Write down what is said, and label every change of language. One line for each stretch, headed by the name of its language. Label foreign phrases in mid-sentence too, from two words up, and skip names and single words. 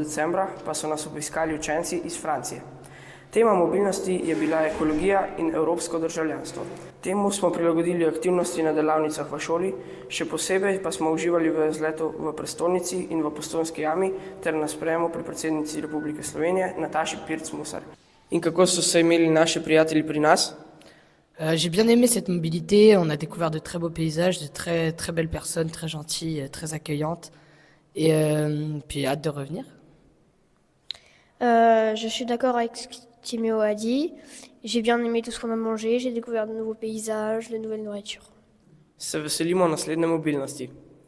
Slovenian: decembra pa so nas obiskali učenci iz Francije. Tema mobilnosti je bila ekologija in evropsko državljanstvo. Temu smo prilagodili aktivnosti na delavnicah v šoli, še posebej pa smo uživali v izletu v prestolnici in v Postojnski jami ter na sprejemu pri predsednici Republike Slovenije Nataši Pirc-Musar. In kako so se imeli naši prijatelji pri nas?
French: J'ai bien aimé cette mobilité, on a découvert de très beaux paysages, de très belles personnes, très gentilles, très accueillantes et puis hâte de revenir. Je suis d'accord avec ce que Timéo a dit. J'ai bien aimé tout ce qu'on a mangé, j'ai découvert de nouveaux paysages, de nouvelles nourritures.
Slovenian: Se veselimo naslednje mobilnosti.